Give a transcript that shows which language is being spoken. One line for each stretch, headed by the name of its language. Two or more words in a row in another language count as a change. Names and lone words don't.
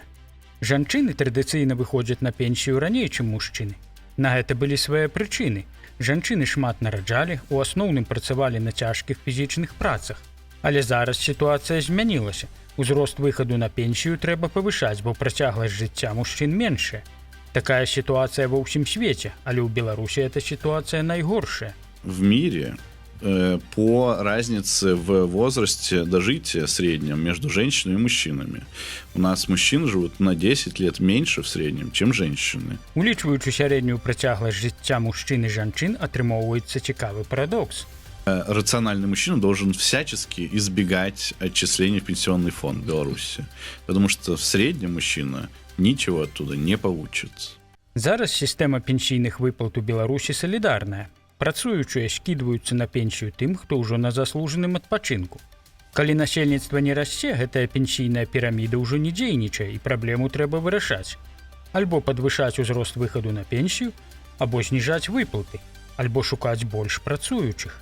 Belarusian: Жанчыны традыцыйна выходзяць на пенсію раней, чым мужчыны. На гэта былі свае прычыны. Жанчыны шмат нараджалі, у асноўным працавалі на цяжкіх фізічных працах. Але зараз сітуацыя змянілася. Узрост выхаду на пенсію трэба павышаць, бо працягласць жыцця мужчын меншая.
Russian: Такая ситуация во всем свете, але у Беларуси эта ситуация наигоршая. В мире по разнице в возрасте дожития среднем между женщинами и мужчинами. У нас мужчины живут на 10 лет меньше в среднем, чем женщины.
Belarusian: Улічваючы сярэднюю працягласць жыцця мужчин и жанчын, атрымоўваецца цікавы парадокс.
Russian: Рациональный мужчина должен всячески избегать отчислений в пенсионный фонд Беларуси, потому что в среднем мужчина ничего оттуда не получит.
Belarusian: Зараз сістэма пенсійных выплат у Беларусі салідарная. Працуючыя скідваюцца на пенсію тым, хто ўжо на заслужаным адпачынку. Калі насельніцтва не расце, гэтая пенсійная піраміда ўжо не дзейнічае і праблему трэба вырашаць. Альбо падвышаць узрост выхаду на пенсію, або зніжаць выплаты, альбо шукаць больш працуючых.